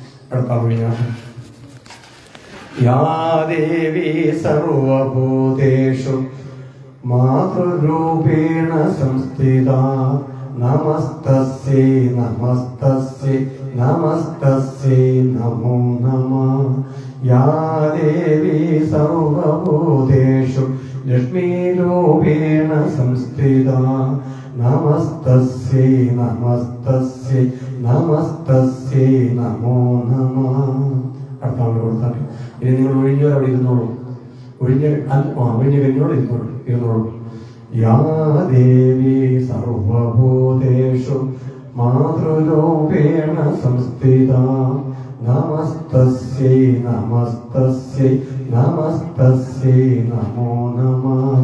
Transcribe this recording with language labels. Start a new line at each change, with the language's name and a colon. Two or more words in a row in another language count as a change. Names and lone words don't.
Sanskrit: या देवी सर्वभूतेषु मातृरूपेण संस्थिता नमस्तस्यै नमस्तस्यै नमस्तस्यै नमो नमः। या देवी सर्वभूतेषु लक्ष्मीरूपेण संस्थिता नमस्तस्यै नमस्तस्यै नमस्तस्यै नमो नमः.
Malayalam: അടുത്ത കൊടുത്താൽ ഇനി നിങ്ങൾ ഒഴിഞ്ഞവർ അവിടെ ഇരുന്നോളൂ. ഒഴിഞ്ഞ കഴിഞ്ഞോട് ഇരുന്നോളൂ.
Sanskrit: യാ ദേവി സർവഭൂതേഷു മാതൃരൂപേണ സംസ്ഥിത നമസ്തസ്യൈ നമസ്തസ്യൈ നമസ്തസ്യൈ നമോ നമഃ.